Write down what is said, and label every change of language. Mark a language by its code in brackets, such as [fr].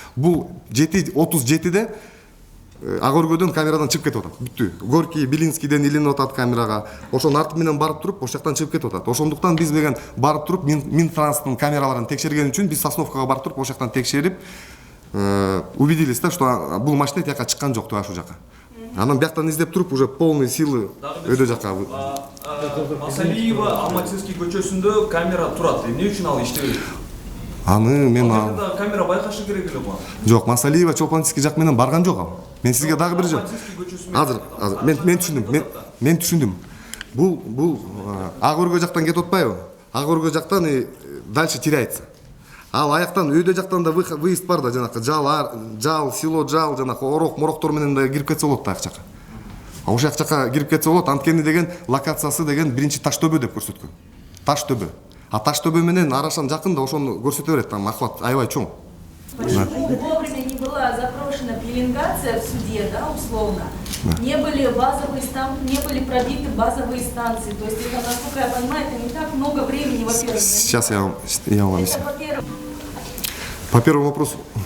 [ky] Бул 7:37-де ак өргөдөн камерадан чыгып кетип атат. Бүттү. Горький, Белинскийден илинип атат камерага. Ошонун арты менен барып туруп, ошол жактан чыгып кетип атат. Ошондуктан биз деген барып туруп, Минтранстын камераларын текшерген үчүн биз Сосновкага барып туруп, ошол жактан текшерип, [ru] убедились да, что [ky] бул машина тияка чыккан жок, ушул жака. Анан бияктан издеп туруп, уже [ru] полный силы [ky] өйдө жака. Масалиева Алматинский көчөсүндө камера турат. Эмне үчүн ал иштебейт? Аны мен камера байкашы керек эле го. Жок, Масалиева Чолпанский жак менен барган жок ал. Мен сизге дагы бир жок. Азыр мен түшүндүм. Бул ак өргө жактан кетип атпайбы? Ак өргө жактан [ru] дальше теряется. [ky] Ал аяктан өйдө жактан да выезд бар да, жанакы жал, село жал, жанакы мороктор менен да кирип кетсе болот да ак жака. Ошол жака кирип кетсе болот, анткени деген локациясы деген биринчи Таштөбө деп көрсөткөн. Таштөбө. А Таштөбө менен Арашан жакын да, ошону көрсөтө берет, [ru] там охват [ky] аябай чоң. [ru] Почему вовремя не была запрошена пеленгация в суде, да, условно? Не были пробиты базовые станции. То есть, это, насколько я понимаю, это не так много времени, во-первых. Сейчас я вам объясню. По первому вопросу.